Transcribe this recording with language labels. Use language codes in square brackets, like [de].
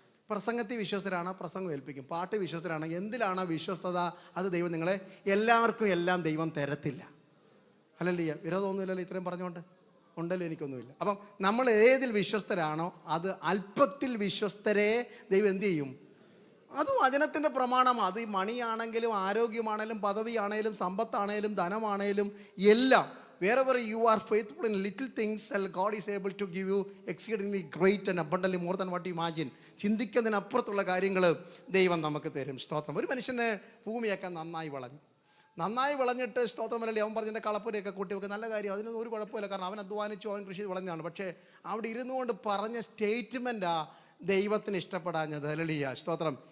[ml] പ്രസംഗത്തിൽ വിശ്വസ്തരാണ്, പ്രസംഗം ഏൽപ്പിക്കും. പാട്ട് വിശ്വസ്തരാണ്, എന്തിലാണോ വിശ്വസ്തത അത് ദൈവം നിങ്ങളെ എല്ലാവർക്കും എല്ലാം ദൈവം തരത്തില്ല. ഹല്ലേലൂയ. വിരോധമൊന്നുമില്ലല്ലോ ഇത്രയും പറഞ്ഞുകൊണ്ട്? ഉണ്ടല്ലോ, എനിക്കൊന്നുമില്ല. അപ്പം നമ്മൾ ഏതിൽ വിശ്വസ്തരാണോ അത് അല്പത്തിൽ വിശ്വസ്തരെ ദൈവം എന്ത് ചെയ്യും? അത് വചനത്തിൻ്റെ പ്രമാണമാണ്. അത് ഈ മണിയാണെങ്കിലും ആരോഗ്യമാണേലും പദവിയാണേലും സമ്പത്താണേലും ധനമാണേലും എല്ലാം. [en] Wherever you are faithful in little things, God is able to give you exceedingly great and abundantly more than what you imagine. [ml] ചിന്തിക്കുന്നതിനപ്പുറത്തുള്ള കാര്യങ്ങൾ ദൈവം നമുക്ക് തരും. സ്തോത്രം. ഒരു മനുഷ്യനെ ഭൂമിയൊക്കെ നന്നായി വിളഞ്ഞിട്ട് സ്തോത്രമല്ലേ, അവൻ പറഞ്ഞിട്ട് കളപ്പുരയൊക്കെ കൂട്ടി വെക്കുക, നല്ല കാര്യം, അതിനൊന്നും ഒരു കുഴപ്പമില്ല. കാരണം അവൻ അധ്വാനിച്ചു, അവൻ കൃഷി വിളഞ്ഞാണ്. പക്ഷേ അവിടെ ഇരുന്നു കൊണ്ട് പറഞ്ഞ സ്റ്റേറ്റ്മെൻറ്റാ ദൈവത്തിന് ഇഷ്ടപ്പെടാഞ്ഞത്. ഹല്ലേലൂയ. സ്തോത്രം.